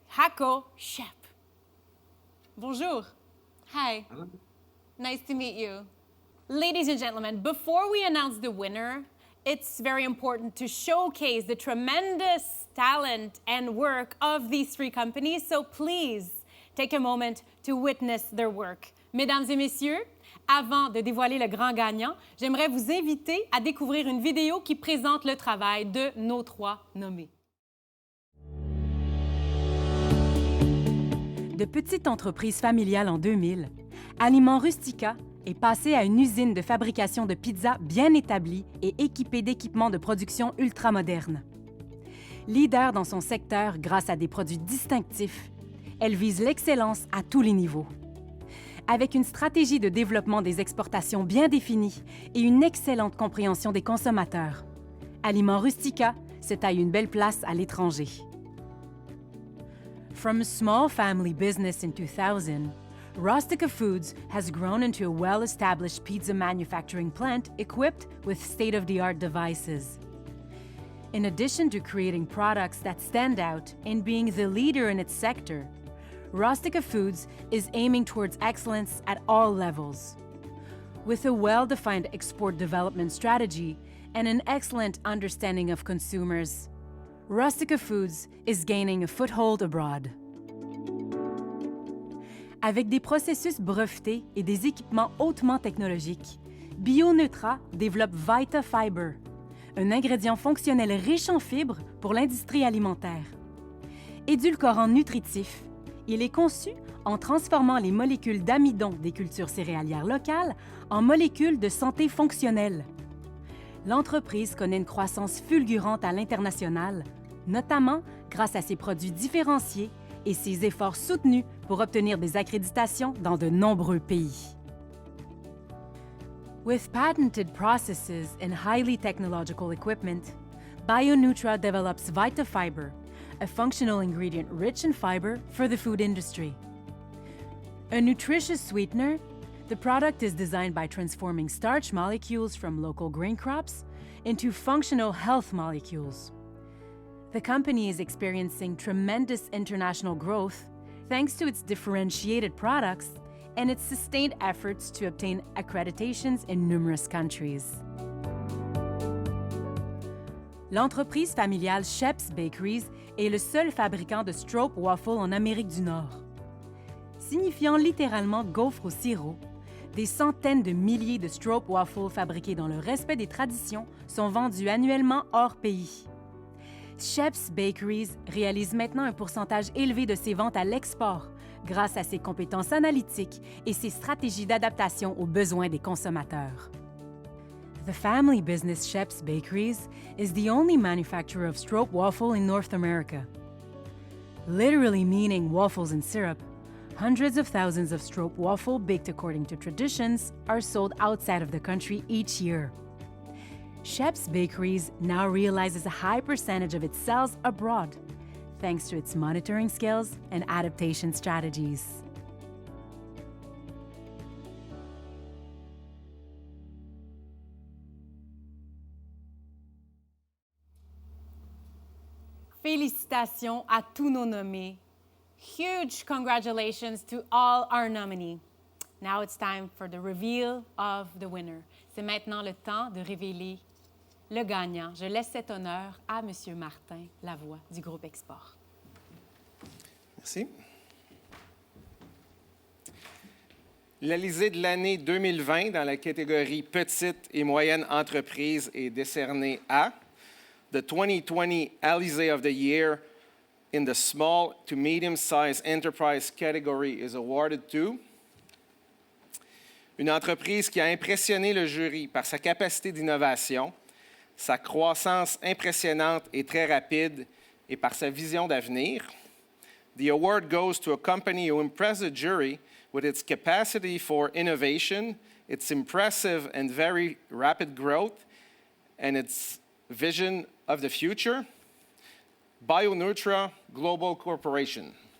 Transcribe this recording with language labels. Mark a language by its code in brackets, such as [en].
[en] Hako Shep. Bonjour. Hi. Hello. Nice to meet you. Ladies and gentlemen, before we announce the winner, it's very important to showcase the tremendous talent and work of these three companies, so please take a moment to witness their work. [fr] Mesdames et messieurs, avant de dévoiler le grand gagnant, j'aimerais vous inviter à découvrir une vidéo qui présente le travail de nos trois nommés. De petite entreprise familiale en 2000, Aliments Rustica est passé à une usine de fabrication de pizzas bien établie et équipée d'équipements de production ultramodernes. Leader dans son secteur grâce à des produits distinctifs, elle vise l'excellence à tous les niveaux. Avec une stratégie de développement des exportations bien définie et une excellente compréhension des consommateurs, Aliments Rustica se taille une belle place à l'étranger. [en] From a small family business in 2000, Rustica Foods has grown into a well-established pizza manufacturing plant equipped with state-of-the-art devices. In addition to creating products that stand out and being the leader in its sector, Rustica Foods is aiming towards excellence at all levels. With a well-defined export development strategy and an excellent understanding of consumers, Rustica Foods is gaining a foothold abroad. [fr] Avec des processus brevetés et des équipements hautement technologiques, BioNeutra développe Vita Fiber, un ingrédient fonctionnel riche en fibres pour l'industrie alimentaire. Édulcorant nutritif, il est conçu en transformant les molécules d'amidon des cultures céréalières locales en molécules de santé fonctionnelle. L'entreprise connaît une croissance fulgurante à l'international, notamment grâce à ses produits différenciés et ses efforts soutenus pour obtenir des accréditations dans de nombreux pays. [en] With patented processes and highly technological equipment, BioNeutra develops VitaFiber, a functional ingredient rich in fiber for the food industry. A nutritious sweetener, the product is designed by transforming starch molecules from local grain crops into functional health molecules. The company is experiencing tremendous international growth thanks to its differentiated products and its sustained efforts to obtain accreditations in numerous countries. [fr] L'entreprise familiale Sheps Bakeries est le seul fabricant de stroop waffle en Amérique du Nord. Signifiant littéralement gaufre au sirop, des centaines de milliers de stroop waffles fabriqués dans le respect des traditions sont vendus annuellement hors pays. Sheps Bakeries réalise maintenant un pourcentage élevé de ses ventes à l'export grâce à ses compétences analytiques et ses stratégies d'adaptation aux besoins des consommateurs. [en] The family business Sheps Bakeries is the only manufacturer of stroop waffle in North America. Literally meaning waffles in syrup, hundreds of thousands of stroop waffle baked according to traditions are sold outside of the country each year. Sheps Bakeries now realizes a high percentage of its sales abroad, thanks to its monitoring skills and adaptation strategies. [fr] Félicitations à tous nos nommés. [en] Huge congratulations to all our nominees. Now it's time for the reveal of the winner. [fr] C'est maintenant le temps de révéler le gagnant. Je laisse cet honneur à M. Martin Lavoie du groupe Export. Merci. L'Alizé de l'année 2020 dans la catégorie Petites et moyennes entreprises est décernée à [en] The 2020 Alizé of the Year in the Small to Medium-Sized Enterprise category is awarded to [fr] une entreprise qui a impressionné le jury par sa capacité d'innovation, sa croissance impressionnante et très rapide et par sa vision d'avenir. [en] The award goes to a company who impressed the jury with its capacity for innovation, its impressive and very rapid growth, and its vision of the future. BioNeutra Global Corporation.